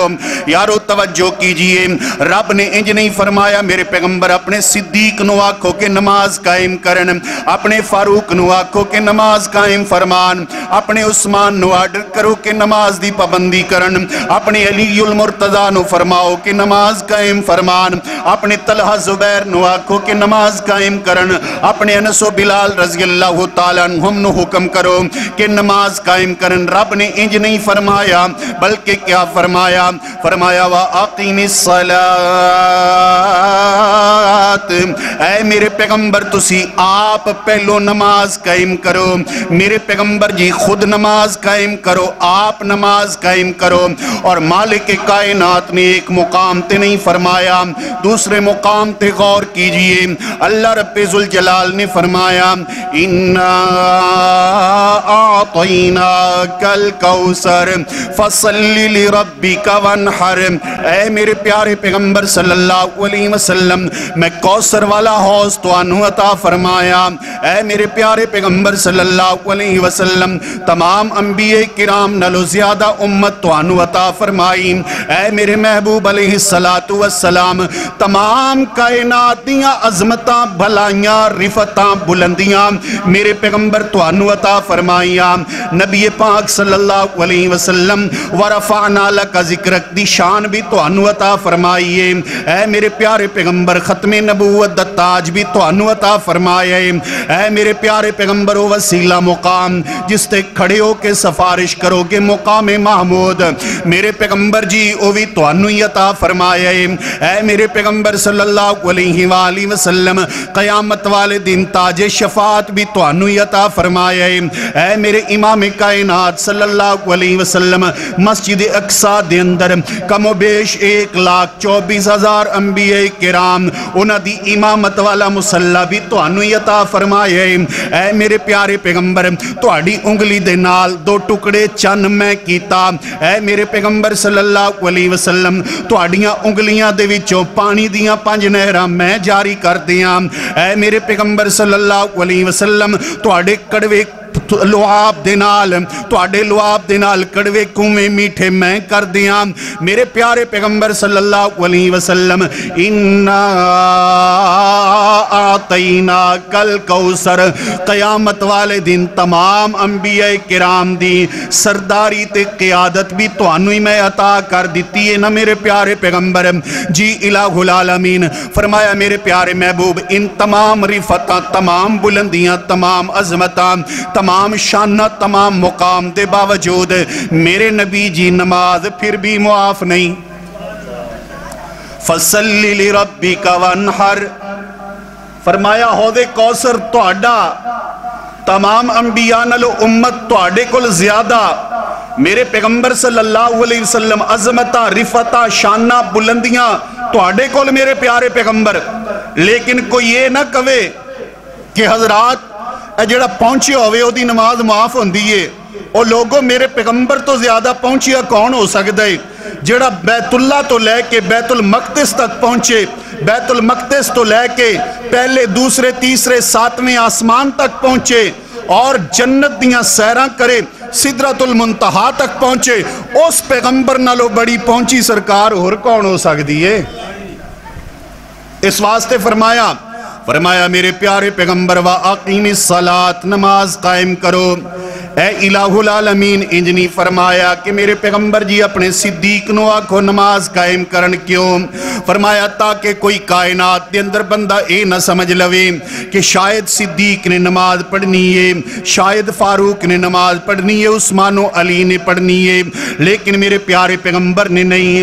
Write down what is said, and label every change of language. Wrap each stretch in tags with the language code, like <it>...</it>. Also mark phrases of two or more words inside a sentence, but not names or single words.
<ur>یارو توجہ کیجیے,</ur> <pa>رب نے انج نہیں فرمایا میرے پیغمبر اپنے صدیق نوں آکھو کہ نماز قائم کرن، اپنے فاروق نوں آکھو کہ نماز قائم فرمان، اپنے عثمان نوں آرڈر کرو کہ نماز دی پابندی کرن، اپنے علی المرتضیٰ نوں فرماؤ کہ نماز قائم فرمان، اپنے طلحہ زبیر نوں آکھو کہ نماز قائم کرن، اپنے انس و بلال</pa> <ar>رضي الله تعالى عنهم</ar> <pa>نوں حکم کرو کہ نماز قائم کرن. رب نے انج نہیں فرمایا بلکہ کیا فرمایا، فرمایا</pa> <ar>وأقيموا الصلاة,</ar> <pa>اے میرے پیغمبر تسی آپ پہلوں نماز قائم کرو. میرے پیغمبر جی خود نماز قائم کرو، آپ نماز قائم کرو. اور مالک کائنات نے ایک مقام تے نہیں فرمایا، دوسرے مقام تے غور کیجیے. اللہ ربِ ذوالجلال نے فرمایا</pa> <ar>إنا أعطيناك الكوثر فصل لربك وانحر,</ar> <pa>اے میرے پیارے پیغمبر</pa> <ar>صلى الله عليه وسلم</ar> <pa>میں کوثر والا حوض تہانوں عطا فرمایا. اے میرے پیارے پیغمبر</pa> <ar>صلى الله عليه وسلم</ar> <pa>تمام انبیائے کرام نالوں زیادہ امت تہانوں عطا فرمائی. اے میرے محبوب</pa> <ar>عليه الصلاة والسلام</ar> <pa>تمام کائنات دیاں عظمتاں بھلائیاں رفعتاں بلندیاں میرے پیغمبر تہانوں عطا فرمائیاں. نبی پاک</pa> <ar>صلى الله عليه وسلم ورفعنا لك ذكرك</ar> <pa>دی شان بھی تہانوں عطا فرمائیے. اے میرے پیارے پیغمبر ختمِ نبوت دا تاج بھی تہانوں عطا فرمائے. اے میرے پیارے پیغمبر او وسیلہ مقام جس تے کھڑے ہو کے سفارش کرو گے مقام محمود، میرے پیغمبر جی او بھی تہانوں ہی عطا فرمائے. اے میرے پیغمبر</pa> <ar>صلى الله عليه وسلم</ar> <pa>قیامت والے دن تاجِ شفاعت بھی تہانوں ہی عطا فرمائے. اے میرے امام کائنات</pa> <ar>صلى الله عليه وسلم</ar> <pa>مسجد اقصیٰ دے اندر کم و بیش 1,24,000 انبیاء کرام انہاں دی امامت والا مصلیٰ بھی تہانوں ہی عطا فرمائے. اے میرے پیارے پیغمبر تہاڈی انگلی دے نال 2 ٹکڑے چن میں کیتا. اے میرے پیغمبر</pa> <ar>صلى الله عليه وسلم</ar> <pa>تہاڈیاں انگلیاں دے وچوں پانی دیاں 5 نہراں میں جاری کر دیاں. اے میرے پیغمبر</pa> <ar>صلى الله عليه وسلم</ar> <pa>تہاڈے کوڑے لعاب دے نال تہاڈے لعاب دے نال کوڑے کھوہ مٹھے میں کر دیاں. میرے پیارے پیغمبر</pa> <ar>صلى الله عليه وسلم إنا أعطيناك الكوثر</ar> <pa>قیامت والے دن تمام انبیاء کرام دی سرداری تے قیادت بھی تہانوں ہی میں عطا کر دتی ہے نا میرے پیارے پیغمبر جی. الٰہ العالمین فرمایا میرے پیارے محبوب ان تمام رفعتاں تمام بلندیاں تمام عظمتاں تمام شاناں تمام مقام کے باوجود میرے نبی جی نماز پھر بھی معاف نہیں.</pa> <ar>فصل لربك وانحر,</ar> <pa>فرمایا حوضِ کوثر تہاڈا تمام انبیاء نالوں امت تہاڈے کول زیادہ میرے پیغمبر</pa> <ar>صلى الله عليه وسلم</ar> <pa>عظمتاں رفعتاں شاناں بلندیاں تہاڈے کول میرے پیارے پیغمبر. لیکن کوئی ایہ نہ کہوے کہ حضرات جیہڑا پہنچے ہووے اوہدی نماز معاف ہوندی ہے. او لوگوں میرے پیغمبر توں زیادہ پہنچیا کون ہو سکتا ہے? جیہڑا بیت اللہ توں لے کے بیت المقدس تک پہنچے، بیت المقدس توں لے کے پہلے دوجے تیجے 7ویں آسمان تک پہنچے اور جنت دیاں سیراں کرے سدرۃ المنتہیٰ تک پہنچے. اس پیغمبر نالوں وڈی پہنچی سرکار ہور کون ہو سکتی ہے? اس واسطے فرمایا میرے پیارے پیغمبر</pa> <ar>وأقيموا الصلاة</ar> <pa>نماز قائم کرو. اے الہ العالمین انج نہیں فرمایا کہ میرے پیغمبر جی اپنے صدیق نو آکھو نماز قائم کرن کیوں؟ فرمایا تاکہ کوئی کائنات دے اندر بندہ اے نہ سمجھ لوے کہ شاید صدیق نے نماز پڑھنی ہے، شاید فاروق نے نماز پڑھنی ہے، عثمان و علی نے پڑھنی ہے، لیکن میرے پیارے پیغمبر نے نہیں۔</pa>